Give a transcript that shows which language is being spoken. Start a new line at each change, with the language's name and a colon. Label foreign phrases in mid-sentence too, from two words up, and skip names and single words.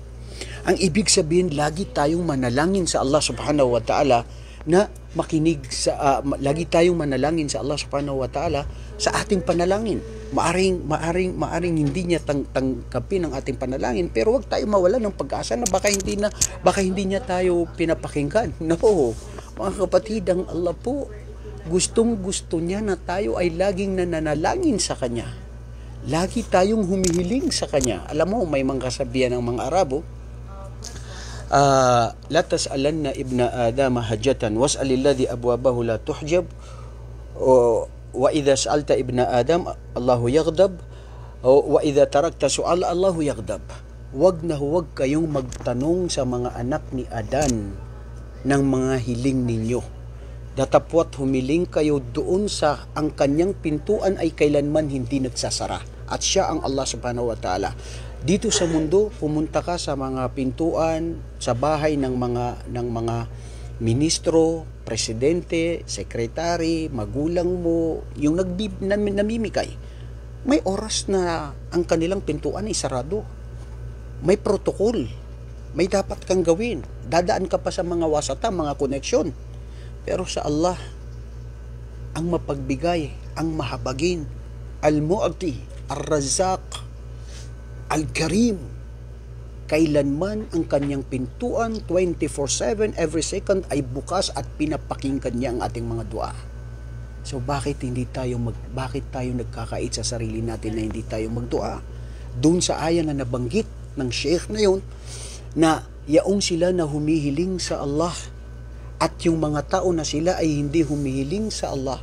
Filipino: Ang ibig sabihin, lagi tayong manalangin sa Allah
Arabic: سبحانه وتعالى
Filipino: na makinig sa lagi tayong manalangin sa Allah
Arabic: سبحانه وتعالى
Filipino: sa ating panalangin. Maaring hindi niya tangkapin ang ating panalangin, pero wag tayo mawalan ng pag-asa na baka hindi niya tayo pinapakinggan. No, mga kapatid, ang Allah po gustong-gusto niya na tayo ay laging nananalangin sa Kanya. Lagi tayong humihiling sa Kanya. Alam mo, may mga kasabihan ng mga Arabo,
Arabic: لا تسألن ابن آدم حاجة واسأل الذي أبوابه لا تحجب, وإذا سألت ابن آدم الله يغضب، وإذا تركت السؤال الله يغضب.
Filipino: Huwag kayong magtanong sa mga anak ni Adan ng mga hiling ninyo. Datapwat humiling kayo doon sa ang kanyang pintuan ay kailanman hindi nagsasara. At siya ang Allah
Arabic: سبحانه وتعالى.
Filipino: Dito sa mundo, pumunta ka sa mga pintuan, sa bahay ng mga ministro, presidente, sekretary, magulang mo, yung namimikay. May oras na ang kanilang pintuan ay sarado. May protokol. May dapat kang gawin. Dadaan ka pa sa mga wasata, mga koneksyon. Pero sa Allah, ang mapagbigay, ang mahabagin,
Arabic: المعطي، الرزاق، الكريم,
Filipino: kailanman ang kanyang pintuan 24/7,
English: every second
Filipino: ay bukas at pinapakinggan niya ang ating mga dua. So bakit tayo nagkakait sa sarili natin na hindi tayo magdua? Doon sa aya na nabanggit ng sheikh na yun, na yaong sila na humihiling sa Allah at yung mga tao na sila ay hindi humihiling sa Allah.